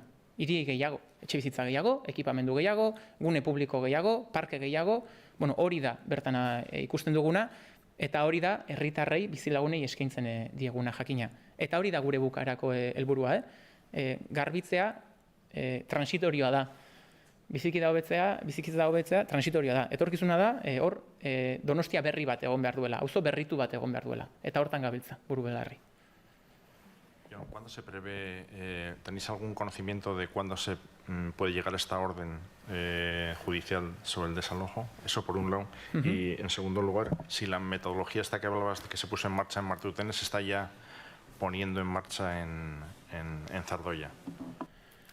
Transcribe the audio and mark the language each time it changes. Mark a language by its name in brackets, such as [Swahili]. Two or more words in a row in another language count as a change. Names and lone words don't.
[Basque] Hiri gehiago, etxebizitza gehiago, ekipamendu gehiago, gune publiko gehiago, parke gehiago, hori da bertan ikusten duguna, eta hori da herritarrei bizilagunei eskaintzen dieguna jakina. Eta hori da gure bukaerako helburua, garbitzea transitorioa da. Bizikidea hobetzea transitorioa da. Etorkizuna da hor Donostia berri bat egon behar duela, auzo berritu bat egon behar duela. Eta hortan gabiltza, buru belarri. [Spanish] ¿Cuándo se prevé, tenéis algún conocimiento de cuándo se puede llegar esta orden judicial sobre el desalojo? Eso por un lado. Y en segundo lugar, si la metodología esta que hablabas que se puso en marcha en Martutene se está ya poniendo en marcha en Zardoya.